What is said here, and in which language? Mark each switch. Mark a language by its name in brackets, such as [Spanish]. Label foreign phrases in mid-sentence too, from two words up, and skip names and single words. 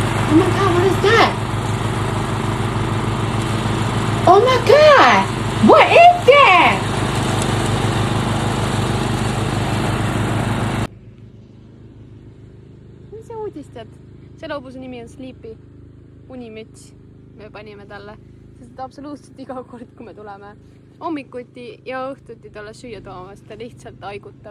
[English] Oh my god, what is that? Oh my god! What is that? [Estonian] mis sa uudistad? selle hobuse nimi on Sleepy, unimüts. Me panime talle, sest absoluutselt iga kord, kui me tuleme hommikuti ja õhtuti talle süüa toomas, ta lihtsalt haigutab.